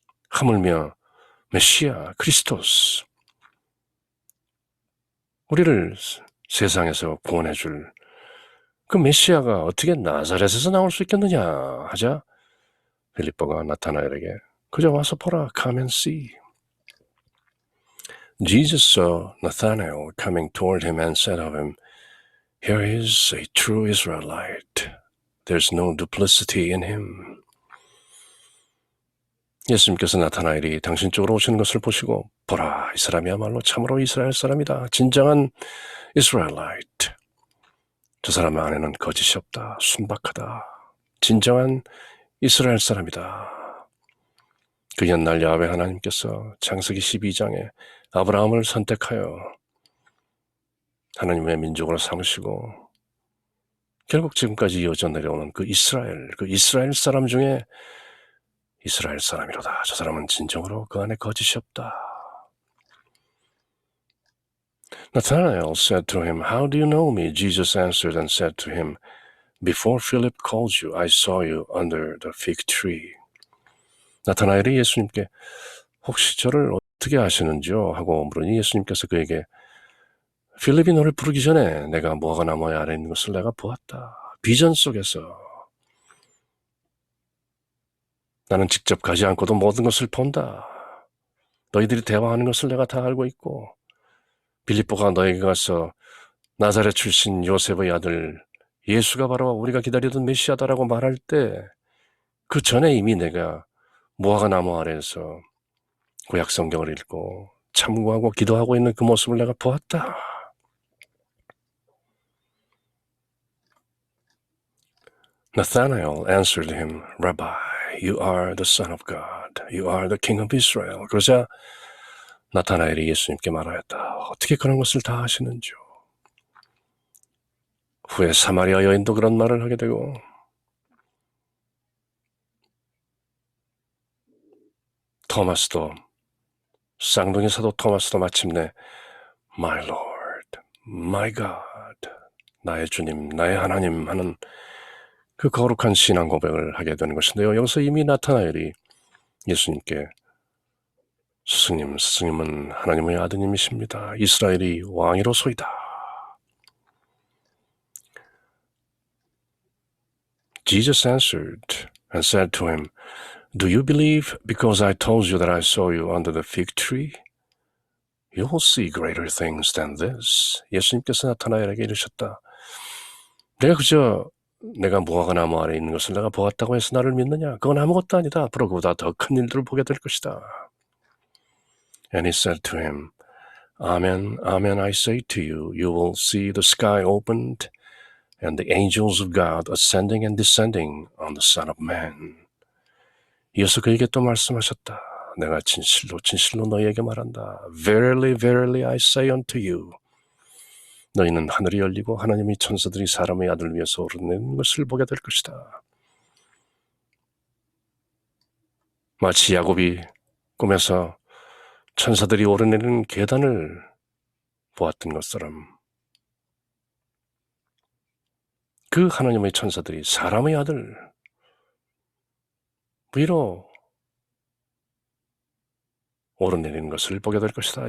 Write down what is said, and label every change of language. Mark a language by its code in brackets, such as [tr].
[ko] 하물며 메시아 크리스토스, 우리를 세상에서 구원해 줄 그 메시아가 어떻게 나사렛에서 나올 수 있겠느냐 하자 빌립보가 나타나엘에게 그저 와서 보라, [en] come and see. Jesus saw Nathanael coming toward him and said of him, Here is a true Israelite. There's no duplicity in him. [ko] 예수님께서 나타나엘이 당신 쪽으로 오시는 것을 보시고 보라, 이 사람이야말로 참으로 이스라엘 사람이다. 진정한 Israelite. 저 사람 안에는 거짓이 없다. 순박하다. 진정한 이스라엘 사람이다. 그 옛날 야훼 하나님께서 창세기 12장에 아브라함을 선택하여 하나님의 민족으로 삼으시고 결국 지금까지 이어져 내려오는 그 이스라엘 사람 중에 이스라엘 사람이로다. 저 사람은 진정으로 그 안에 거짓이 없다. [en] Nathanael said to him, How do you know me? Jesus answered and said to him, Before Philip called you, I saw you under the fig tree. [ko] 나타나엘이 예수님께 혹시 저를 어떻게 아시는지요? 하고 물으니 예수님께서 그에게 필립이 너를 부르기 전에 내가 무화과 나무 아래 있는 것을 내가 보았다. 비전 속에서 나는 직접 가지 않고도 모든 것을 본다. 너희들이 대화하는 것을 내가 다 알고 있고 빌립보가 너에게 가서 나사렛 출신 요셉의 아들 예수가 바로 우리가 기다리던 메시아다라고 말할 때 그 전에 이미 내가 무화과 나무 아래에서 구약 성경을 읽고 참고하고 기도하고 있는 그 모습을 내가 보았다. [en] Nathanael answered him, Rabbi, you are the Son of God. You are the King of Israel. [ko] 그러자 나타나엘이 예수님께 말하였다. 어떻게 그런 것을 다 하시는지요? 후에 사마리아 여인도 그런 말을 하게 되고 토마스도 쌍둥이 사도 토마스도 마침내 [en] My Lord, My God, [ko] 나의 주님, 나의 하나님 하는 그 거룩한 신앙 고백을 하게 되는 것인데요. 여기서 이미 나타나엘이 예수님께 스승님은 하나님의 아드님이십니다. 이스라엘이 왕이로소이다. [en] Jesus answered and said to him, Do you believe because I told you that I saw you under the fig tree? You will see greater things than this. [ko] 예수님께서 나타나엘에게 이르셨다. 내가 무화과 나무 아래 있는 것을 내가 보았다고 해서 나를 믿느냐? 그건 아무것도 아니다. 앞으로 그보다 더 큰 일들을 보게 될 것이다. [en] And he said to him, Amen, amen, I say to you, you will see the sky opened and the angels of God ascending and descending on the Son of Man. [ko] 이어서 그에게 또 말씀하셨다. 내가 진실로 진실로 너희에게 말한다. [en] Verily, verily, I say unto you. [ko] 너희는 하늘이 열리고 하나님의 천사들이 사람의 아들 위에서 오르내리는 것을 보게 될 것이다. 마치 야곱이 꿈에서 천사들이 오르내리는 계단을 보았던 것처럼 그 하나님의 천사들이 사람의 아들 위로 오르내리는 것을 보게 될 것이다.